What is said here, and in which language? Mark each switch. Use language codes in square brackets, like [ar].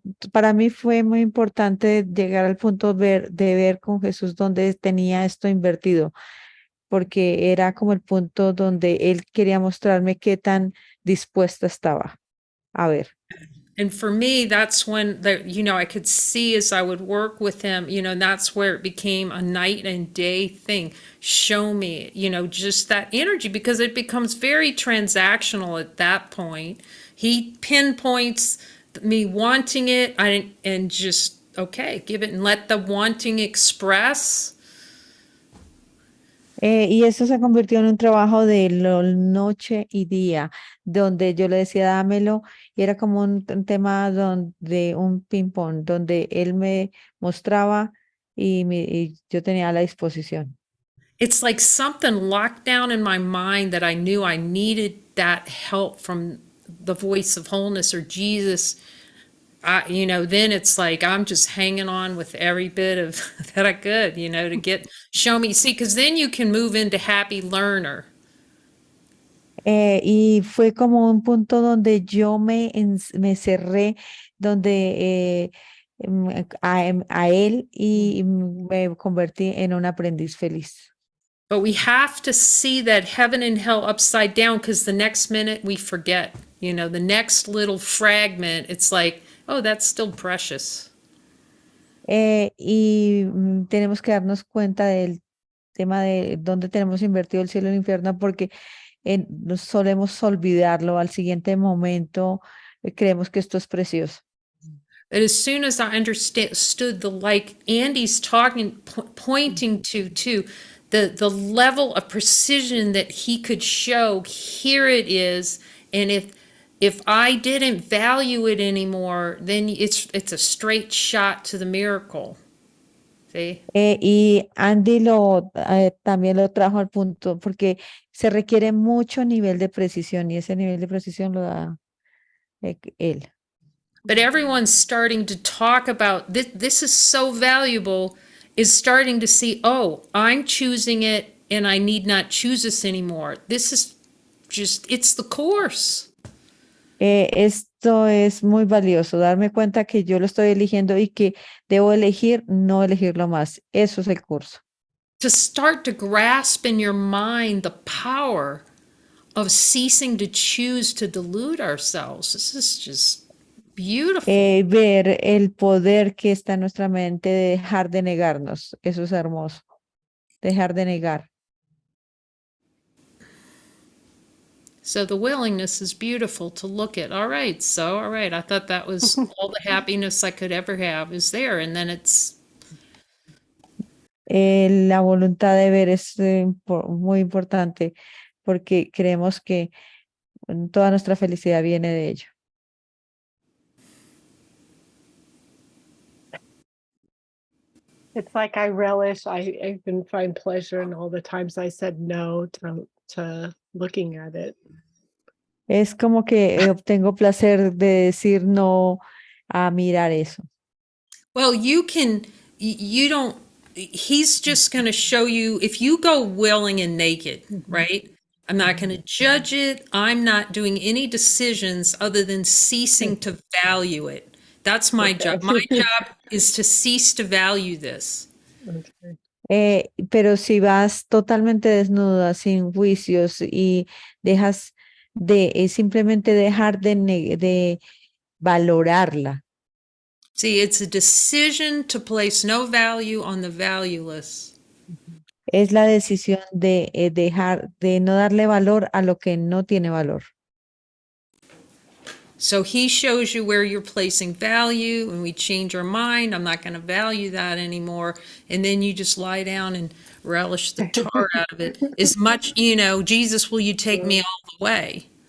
[es] Para mí fue muy importante llegar al punto de ver con Jesús donde tenía esto invertido, porque era como el punto donde él quería mostrarme qué tan dispuesta estaba a ver. [en] And for me, that's when I could see as I would work with him, and that's where it became a night and day thing. Show me, just that energy, because it becomes very transactional at that point. He pinpoints me wanting it and just, okay, give it and let the wanting express. [es] Y eso se convirtió en un trabajo de noche y día, donde yo le decía, dámelo, y era como un tema un ping-pong, donde él me mostraba y yo tenía la disposición. [en] It's like something locked down in my mind that I knew I needed that help from the voice of wholeness or Jesus. Then it's like I'm just hanging on with every bit of that I could, to show me, see, because then you can move into happy learner. [es] Y fue como un punto donde yo me cerré, donde a él y me convertí en un aprendiz feliz. [en] But we have to see that heaven and hell upside down, because the next minute we forget, the next little fragment, it's like, oh, that's still precious. [es] Tenemos que darnos cuenta del tema de dónde tenemos invertido el cielo y el infierno, porque nos solemos olvidarlo al siguiente momento, creemos que esto es precioso. [en] But as soon as I understood like Andy's pointing to the level of precision that he could show, here it is, and if I didn't value it anymore, then it's a straight shot to the miracle. See? [es] Y Andy también lo trajo al punto porque se requiere mucho nivel de precisión y ese nivel de precisión lo da él. [en] But everyone's starting to talk about this. This is so valuable, is starting to see, oh, I'm choosing it and I need not choose this anymore. This is just, it's the course. [es] Esto es muy valioso, darme cuenta que yo lo estoy eligiendo y que debo elegir, no elegirlo más. Eso es el curso. [en] To start to grasp in your mind the power of ceasing to choose to delude ourselves. This is just beautiful. [es] Ver el poder que está en nuestra mente de dejar de negarnos. Eso es hermoso. Dejar de negar. [en] So the willingness is beautiful to look at. All right, I thought that was all the happiness I could ever have is there. And then it's, [es] La voluntad de ver es muy importante porque creemos que toda nuestra felicidad viene de ello. [en] It's like I relish, I can find pleasure in all the times I said no to looking at it. [es] Es como que obtengo placer de decir no a mirar eso. [en] well, you don't, he's just going to show you, if you go willing and naked, right? I'm not going to judge it. I'm not doing any decisions other than ceasing to value it. That's my job. My job is to cease to value this. [es] Pero si vas totalmente desnuda, sin juicios y dejas de simplemente dejar de valorarla. [en] See, it's a decision to place no value on the valueless. [es] Es la decisión de dejar, de no darle valor a lo que no tiene valor. [en] So he shows you where you're placing value, and we change our mind. I'm not going to value that anymore. And then you just lie down and relish the tar out of it. As much, Jesus, will you take me all the way?